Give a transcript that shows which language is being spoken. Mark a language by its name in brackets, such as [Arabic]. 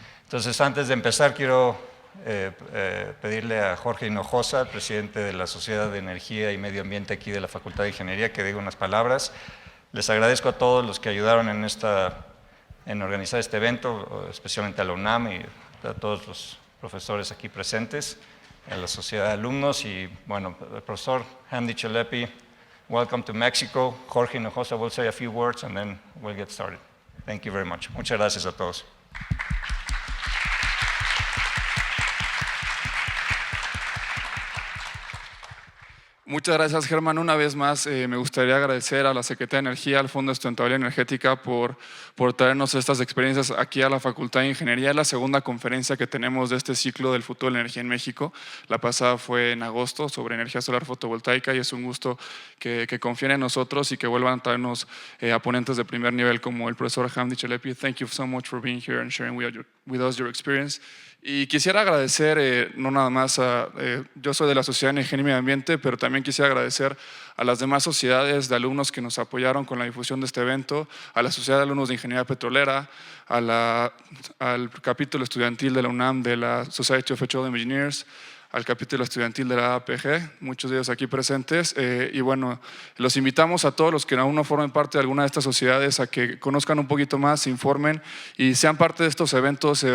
[Spanish] Entonces, antes de empezar, quiero pedirle a Jorge Hinojosa, el presidente de la Sociedad de Energía y Medio Ambiente aquí de la Facultad de Ingeniería, que diga unas palabras. Les agradezco a todos los que ayudaron en organizar este evento, especialmente a la UNAM y a todos los profesores aquí presentes, a la sociedad de alumnos y, bueno, el profesor Hamdi Tchelepi, [English] welcome to Mexico. Jorge Hinojosa will say a few words and then we'll get started. Thank you very much. [Spanish] Muchas gracias a todos. Muchas gracias, Germán. Una vez más, me gustaría agradecer a la Secretaría de Energía, al Fondo de Sustentabilidad Energética por traernos estas experiencias aquí a la Facultad de Ingeniería. Es la segunda conferencia que tenemos de este ciclo del futuro de la energía en México. La pasada fue en agosto sobre energía solar fotovoltaica y es un gusto que confíen en nosotros y que vuelvan a traernos a ponentes de primer nivel como el profesor Hamdi Tchelepi. [English] Thank you so much for being here and sharing with us your experience. [Spanish] Y quisiera agradecer, no nada más yo soy de la Sociedad de Energía y Medio Ambiente, pero también quisiera agradecer a las demás sociedades de alumnos que nos apoyaron con la difusión de este evento, a la Sociedad de Alumnos de Ingeniería Petrolera, al capítulo estudiantil de la UNAM, de la Society of Petroleum Engineers, al capítulo estudiantil de la APG, muchos de ellos aquí presentes, y bueno, los invitamos a todos los que aún no formen parte de alguna de estas sociedades a que conozcan un poquito más, se informen y sean parte de estos eventos.